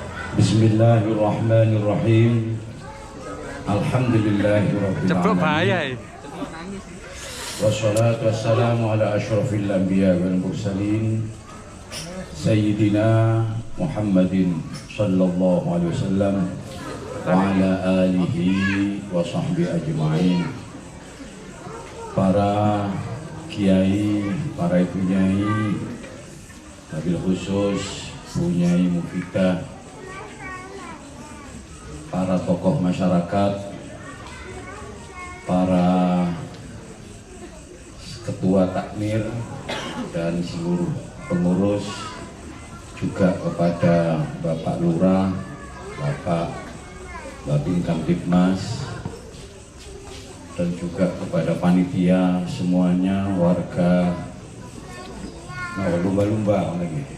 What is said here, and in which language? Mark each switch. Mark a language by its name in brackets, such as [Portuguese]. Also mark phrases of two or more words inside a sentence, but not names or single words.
[Arabic] بسم الله الرحمن الرحيم. الحمد لله رب العالمين. والصلاة والسلام على أشرف الأنبياء والمرسلين سيدنا محمد صلى الله عليه وسلم وعلى آله وصحبه أجمعين. [Indonesian] Para kiai, para ibu nyai, [Arabic] وبالخصوص [Indonesian] Bu Nyai Mufidah, para tokoh masyarakat, para ketua takmir dan seluruh pengurus, juga kepada Bapak Lurah, Bapak Babin Kamtibmas, dan juga kepada panitia semuanya, warga lumba-lumba lagi.